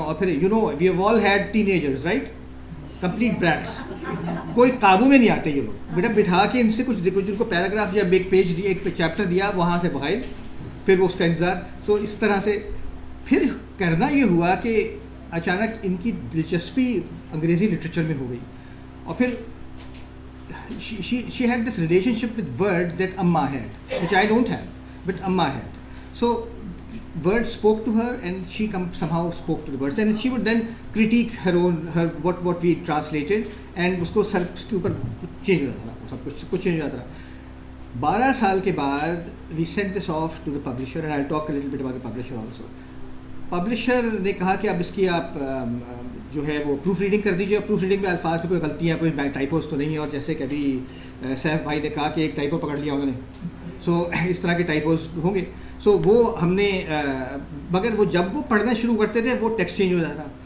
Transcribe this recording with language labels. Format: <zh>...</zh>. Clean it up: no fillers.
<ur>اور پھر</ur> <en>We have all had teenagers, right, complete brats.</en> <ur>کوئی قابو میں نہیں آتے یہ لوگ. بیٹا بٹھا کے ان سے کچھ ان کو پیراگراف یا ایک پیج دیا, ایک چیپٹر دیا, وہاں سے بغائب, پھر وہ اس کا انتظار. سو اس طرح سے پھر کرنا یہ ہوا کہ اچانک ان کی دلچسپی انگریزی لٹریچر میں ہو گئی. اور پھر</ur> <en>she had this relationship with words that Amma had, which I don't have, but Amma had. So words spoke to her, and she somehow spoke to the words, and she would then critique her what we translated, and</en> <ur>اس کو سر اس کے اوپر change ہو جاتا تھا,</ur> <en>سب کچھ چینج ہو جاتا تھا.</en> <ur>12 سال کے بعد</ur> <en>we sent this off to the publisher, and I'll talk a little bit about the publisher also.</en> <ur>Publisher نے کہا کہ اب اس کی آپ جو ہے وہ پروف ریڈنگ کر دیجیے. اور پروف ریڈنگ میں الفاظ میں کوئی غلطیاں, کوئی ٹائپوز تو نہیں ہے. اور جیسے کبھی سیف بھائی نے کہا کہ ایک ٹائپو پکڑ لیا انہوں نے, سو اس طرح کے ٹائپوز ہوں گے. سو وہ ہم نے, مگر وہ جب وہ پڑھنا شروع کرتے تھے وہ ٹیکسٹ چینج ہو جاتا تھا.</ur>